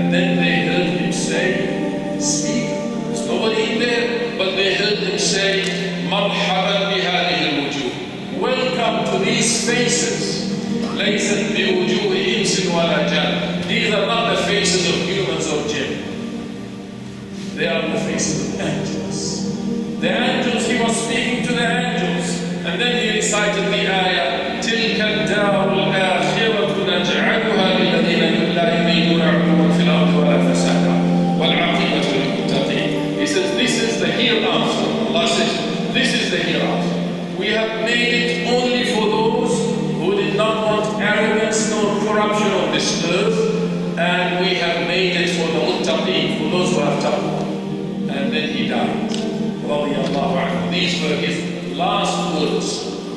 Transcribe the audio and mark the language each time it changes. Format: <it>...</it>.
<en>And then they heard him say, speak. There's nobody in there, but they heard him say,</en> <ar>Marhaban bihadihi al-wujuh.</ar> <en>Welcome to these faces.</en> <ar>Laysat biwujuhi insin wala jan.</ar> <en>These are not the faces of humans or jinn. They are the faces of angels. The angels, he was speaking to the angels. And then he recited the ayah,</en> <ar>تِلْكَ الدَّارُ الْآخِرَةُ نَجْعَلُهَا لِلَّذِينَ لَا يُرِيدُونَ عُلُوًّا فِي الْأَرْضِ وَلَا فَسَادًا وَالْعَاقِبَةُ لِلْمُتَّقِينَ.</ar> <en>He says, this is the hereafter. Allah says, this is the hereafter. We have made it only for those who did not want arrogance nor corruption on this earth, and we have made it for the muttaqeen, for those who have taqwa. And then he died. Radiallahu anhu. These were his last words.</en>